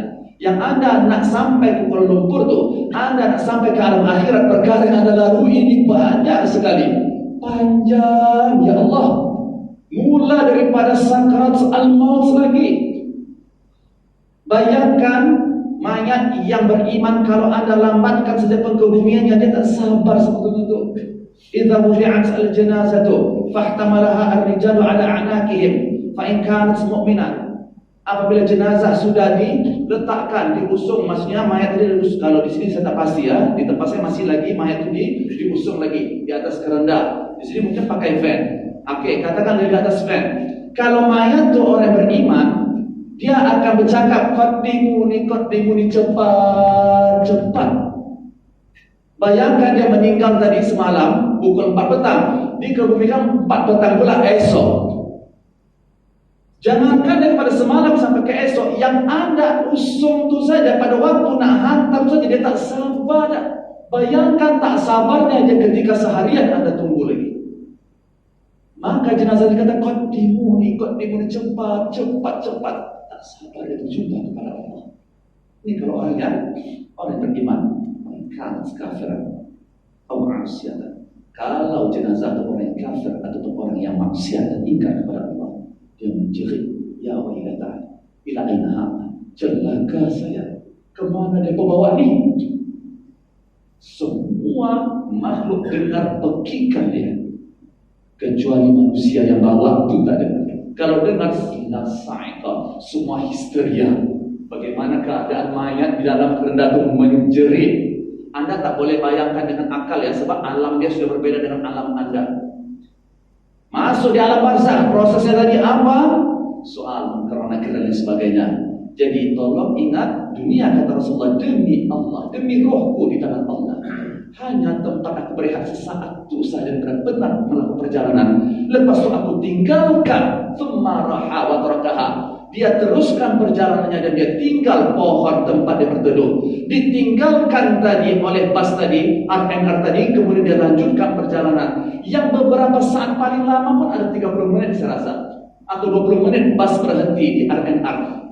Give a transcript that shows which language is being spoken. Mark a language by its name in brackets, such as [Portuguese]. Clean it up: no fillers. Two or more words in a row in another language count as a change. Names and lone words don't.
[Malay] Yang Anda nak sampai ke Kuala Lumpur tu, Anda nak sampai ke alam akhirat, perkara yang Anda lalui ini banyak sekali. Panjang, ya Allah. Mula daripada sakarat al-maut lagi. Bayangkan mayat yang beriman, kalau Anda lambatkan saja pengkebumiannya, dia tak sabar sebetulnya itu. [Arabic] إذا وضعت الجنازة فاحتملها الرجال على أعناقهم فإن كانت مؤمنة. [Malay] Apabila jenazah sudah diletakkan, diusung, maksudnya mayat itu diusung. Kalau di sini saya tak pasti ya, di tempat saya masih lagi mayat itu diusung lagi di atas kerenda. Di sini mungkin pakai van. Oke, katakan di atas van. Kalau mayat itu orang beriman, dia akan bercakap qadimuni cepat. Bayangkan dia meninggal tadi semalam pukul 4 petang, dikebumikan 4 petang pula esok. Jangankan daripada semalam sampai ke esok, yang Anda usung tu saja pada waktu nak hantar saja dia tak sabar dah. Bayangkan tak sabarnya dia ketika seharian Anda tunggu lagi. Maka jenazah dikata qadimuni cepat. Tak sabar dia berjumpa kepada Allah. Ini kalau orang yang beriman, kan kafiran atau maksiat. Kalau jenazah itu orang yang kafir atau orang yang maksiat dan ingkar kepada Allah, dia menjerit, [Arabic] يا ويلتا، إلى أين هذا, [Malay] celaka saya, kemana dia bawa ni? Semua makhluk dengar pekikan dia, kecuali manusia yang bawa itu tak dengar. Kalau dengar sa'iqah, semua histeria. Bagaimana keadaan mayat di dalam kerenda itu menjerit. Anda tak boleh bayangkan dengan akal ya, sebab alam dia sudah berbeda dengan alam Anda. Masuk di alam barzakh, prosesnya tadi apa? Soal munkar nakir dan lain sebagainya. Jadi tolong ingat, dunia kata Rasulullah, demi Allah, demi rohku di tangan Allah, hanya tempat aku berehat sesaat itu saja dan benar melakukan perjalanan. Lepas itu aku tinggalkan, [Arabic] ثم راح وتركها. [Malay] Dia teruskan perjalanannya dan dia tinggal pohon tempat dia berteduh. Ditinggalkan tadi oleh bas tadi, RNR tadi, kemudian dia lanjutkan perjalanan. Yang beberapa saat paling lama pun ada 30 menit saya rasa, atau 20 menit bas berhenti di RNR.